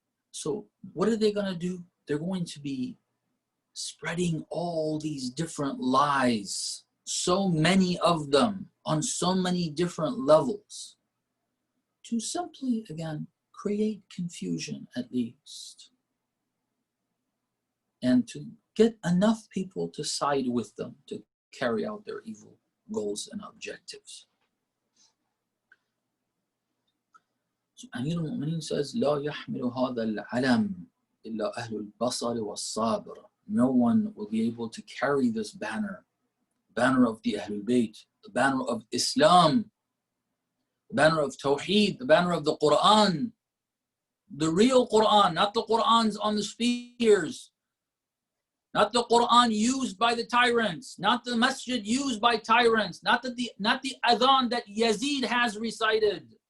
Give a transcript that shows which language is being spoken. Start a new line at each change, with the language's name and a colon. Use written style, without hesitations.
English: So what are they going to do? They're going to be spreading all these different lies, so many of them on so many different levels, to simply, again, create confusion at least, and to get enough people to side with them to carry out their evil goals and objectives. So Amir al-Mu'mineen says,
Arabic: لا يحمل هذا العلم إلا أهل البصر والصابر.
English: No one will be able to carry this banner, banner of the Ahlul Bayt, the banner of Islam, the banner of Tawheed, the banner of the Quran, the real Quran, not the Qurans on the spears, not the Quran used by the tyrants, not the masjid used by tyrants, not the adhan that Yazid has recited.